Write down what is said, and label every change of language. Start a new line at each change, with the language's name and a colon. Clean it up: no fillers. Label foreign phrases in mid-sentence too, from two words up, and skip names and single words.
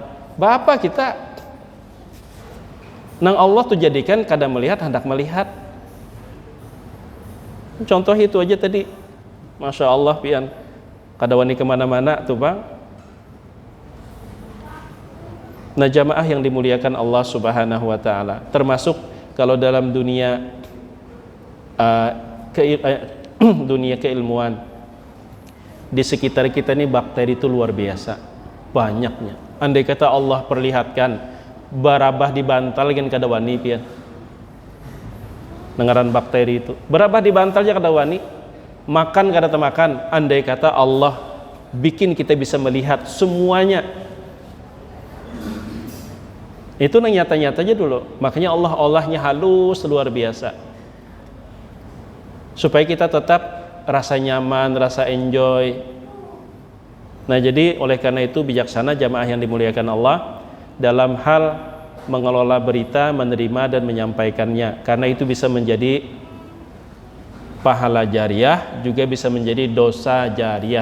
Banjar: Bapak kita nang Allah tuh jadikan kada melihat hendak melihat. Contoh itu aja tadi,
Arabic: Masya Allah
Banjar: pian kada wani kemana-mana tuh bang.
Indonesian: Nah jamaah yang dimuliakan Allah
Arabic: Subhanahu wa ta'ala,
Indonesian: termasuk kalau dalam dunia dunia keilmuan, di sekitar kita ini bakteri itu luar biasa banyaknya.
Banjar: Andai kata Allah perlihatkan barabah di bantal kan kada wani pian. dengaran bakteri itu. Berapa dibantalnya kada wani, makan kada temakan. Andai kata Allah bikin kita bisa melihat semuanya, itu nang nyata-nyata aja dulu.
Indonesian: Makanya Allahnya halus luar biasa, supaya kita tetap rasa nyaman, rasa enjoy. Nah, jadi oleh karena itu bijaksana jamaah yang dimuliakan Allah dalam hal mengelola berita, menerima dan menyampaikannya, karena itu bisa menjadi pahala jariah, juga bisa menjadi dosa jariah.